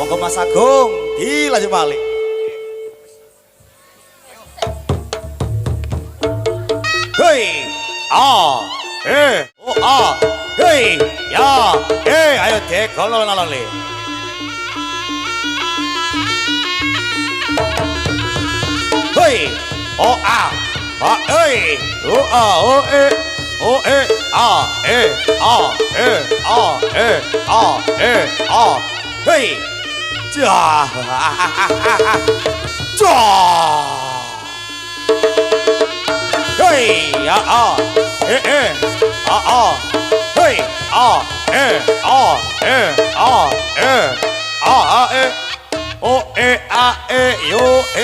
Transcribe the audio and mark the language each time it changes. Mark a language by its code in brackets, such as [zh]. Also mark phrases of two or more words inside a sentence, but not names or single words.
[jv] Mas Agung dilanjut balik. Hei, hei, ya, ayo dekol lalali. Hei, hei, hei, jah, Hey, hei, yo,